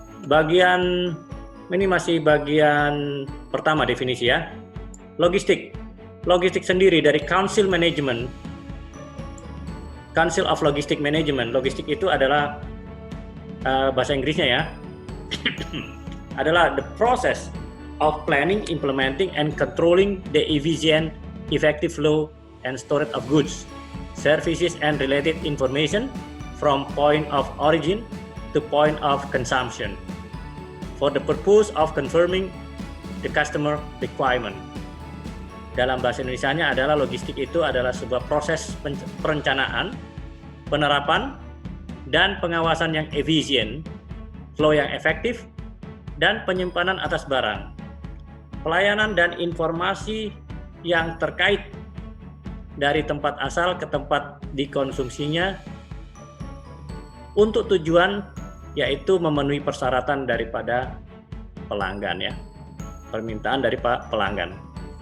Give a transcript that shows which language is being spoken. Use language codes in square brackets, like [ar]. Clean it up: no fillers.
[id] Bagian ini masih bagian pertama definisi, ya. Logistik. Logistik sendiri dari Council Management, Council of Logistic Management. Logistik itu adalah bahasa Inggrisnya, ya. [en] Adalah the process of planning, implementing, and controlling the efficient, effective flow and storage of goods, services, and related information from point of origin to point of consumption for the purpose of confirming the customer requirement. [id] Dalam bahasa Indonesianya adalah logistik itu adalah sebuah proses perencanaan, penerapan, dan pengawasan yang efisien, flow yang efektif, dan penyimpanan atas barang, pelayanan dan informasi yang terkait dari tempat asal ke tempat dikonsumsinya untuk tujuan yaitu memenuhi persyaratan daripada pelanggan, ya, permintaan dari pelanggan.